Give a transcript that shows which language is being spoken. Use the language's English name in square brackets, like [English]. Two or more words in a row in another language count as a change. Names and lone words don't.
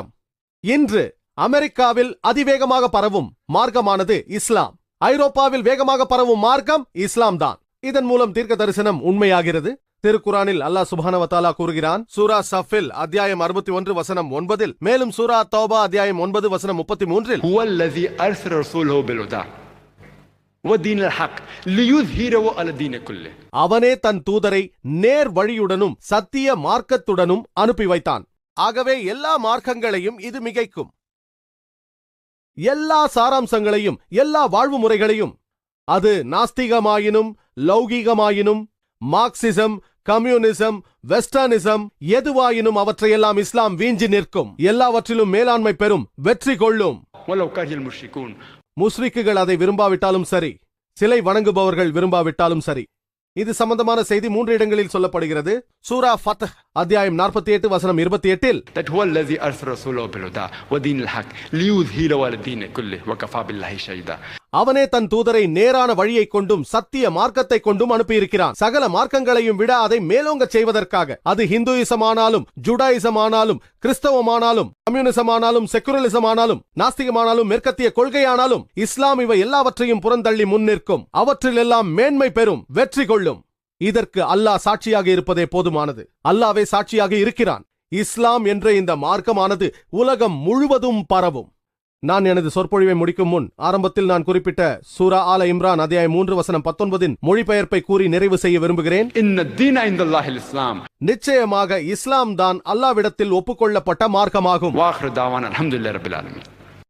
[Tamil] இன்று அமெரிக்காவில் அதிவேகமாக பரவும் மார்க்கமானது இஸ்லாம். ஐரோப்பாவில் வேகமாக பரவும் மார்க்கம் இஸ்லாம் தான். இதன் மூலம் தீர்க்க தரிசனம் உண்மையாகிறது. திருக்குரானில் [Arabic] الله سبحانه وتعالى [Tamil] கூறுகிறான், சூரா சஃபில் அத்தியாயம் 61 வசனம் 9, மேலும் சூரா தௌபா அத்தியாயம் 9 வசனம் 33, [Arabic] هو الذي أرسل رسوله بالهدى ودين الحق ليظهره على الدين كله. [Tamil] அவனே தன் தூதரை நேர் வழியுடனும் சத்திய மார்க்கத்துடனும் அனுப்பி வைத்தான். ஆகவே எல்லா மார்க்கங்களையும் இது மிகைக்கும். எல்லா சாராம்சங்களையும், எல்லா வாழ்வு முறைகளையும், அது நாஸ்திகமாயினும் லௌகீகமாயினும் மார்க்சிசம், கம்யூனிசம், வெஸ்டர்னிசம் எதுவாயினும் அவற்றையெல்லாம் இஸ்லாம் வீஞ்சி நிற்கும். எல்லாவற்றிலும் மேலாண்மை பெறும், வெற்றி கொள்ளும். [Arabic] ولو كره المشركون. [Tamil] முஸ்ரிக்குகள் அதை விரும்பாவிட்டாலும் சரி, சிலை வணங்குபவர்கள் விரும்பாவிட்டாலும் சரி. இது சம்பந்தமான செய்தி 3 இடங்களில் சொல்லப்படுகிறது. சூரா ஃபத்ஹ் அத்தியாயம் 48 வசனம் 28, [Arabic] that هو الذي أرسل رسوله بالهدى ودين الحق ليظهره على الدين كله وكفى بالله شهيدا. [Tamil] அவனே தன் தூதரை நேரான வழியை கொண்டும் சத்திய மார்க்கத்தை கொண்டும் அனுப்பியிருக்கிறான். சகல மார்க்கங்களையும் விட அதை மேலோங்கச் செய்வதற்காக. அது ஹிந்துயிசம் ஆனாலும், ஜுடாயிசம் ஆனாலும், கிறிஸ்தவமானாலும், கம்யூனிசம் ஆனாலும், செக்குலரிசம் ஆனாலும், நாஸ்திகமானாலும், மேற்கத்திய கொள்கையானாலும், இஸ்லாம் இவை எல்லாவற்றையும் புறந்தள்ளி முன்னிற்கும். அவற்றிலெல்லாம் மேன்மை பெறும், வெற்றி கொள்ளும். இதற்கு அல்லாஹ் சாட்சியாக இருப்பதே போதுமானது. அல்லாஹ்வே சாட்சியாக இருக்கிறான். இஸ்லாம் என்ற இந்த மார்க்கமானது உலகம் முழுவதும் பரவும். நான் எனது சொற்பொழிவை முடிக்கும் முன் ஆரம்பத்தில் நான் குறிப்பிட்ட சூரா ஆல இம்ரான் அத்தியாயம் 3 வசனம் 19 மொழிபெயர்ப்பை கூறி நிறைவு செய்ய விரும்புகிறேன். [Arabic] إن الدين عند الله الإسلام. [Tamil] நிச்சயமாக இஸ்லாம் தான் அல்லாஹ்விடத்தில் ஒப்புக்கொள்ளப்பட்ட மார்க்கமாகும். [Arabic] وآخر دعوانا الحمد لله رب العالمين.